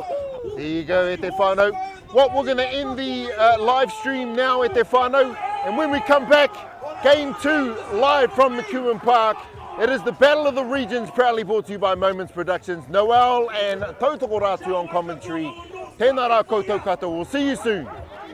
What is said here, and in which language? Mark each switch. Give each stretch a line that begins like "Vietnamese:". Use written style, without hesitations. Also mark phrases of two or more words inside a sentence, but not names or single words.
English: There you go,
Māori: Te Whānau.
English: What, we're going to end the live stream now,
Māori: Te Whānau,
English: and when we come back, Game 2 live from McEwen Park. It is the Battle of the Regions, proudly brought to you by Moments Productions. Noel and Tautoko Ratu on commentary.
Māori: Tēnā rā koutou katoa.
English: We'll see you soon.